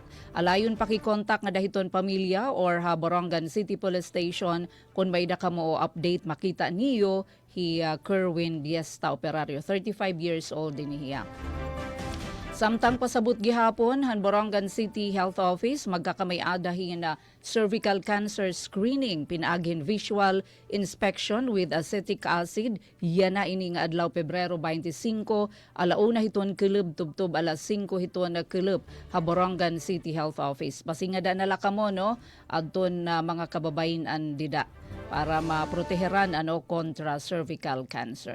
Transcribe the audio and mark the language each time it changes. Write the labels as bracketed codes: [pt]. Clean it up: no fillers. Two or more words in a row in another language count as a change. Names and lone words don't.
[war] Alayon pakikontak nga dahiton pamilya or ha Borongan City Police Station kung may da ka mo update makita niyo Kerwin Diesta Operario, [en] 35 years old [war] din niya. Samtang pasabot gihapon han Borongan City Health Office magkakamay-adahin na [en] cervical cancer screening [war] pinagin [en] visual inspection with acetic acid [war] yana ini nga adlaw Pebrero 25 alauna hiton keleb tubtob alas 5 hiton na keleb ha Borongan City Health Office. Basingada nala kamo adton mga kababayan dida para maproteheran kontra [en] cervical cancer.